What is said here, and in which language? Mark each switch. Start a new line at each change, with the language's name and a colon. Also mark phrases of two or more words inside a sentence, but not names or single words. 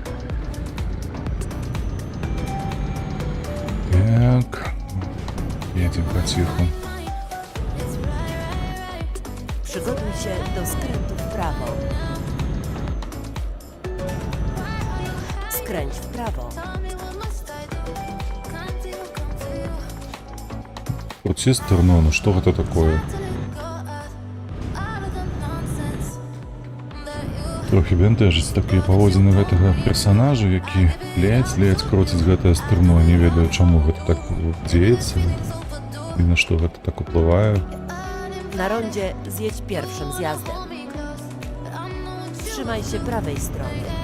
Russian: Так, едем потиху.
Polish: Przygotuj się do skrętu w prawo. Skręć w prawo.
Russian: Процестер, ну что это такое?
Belarusian: Трохі бентежыць такія паводзіны гэтага персанажа, які ледзь круціць гэтае стырно. Не ведаю, чаму гэта так дзеецца і на што гэта так уплывае.
Polish: Na rondzie zjedź pierwszym zjazdem. Trzymaj się prawej strony.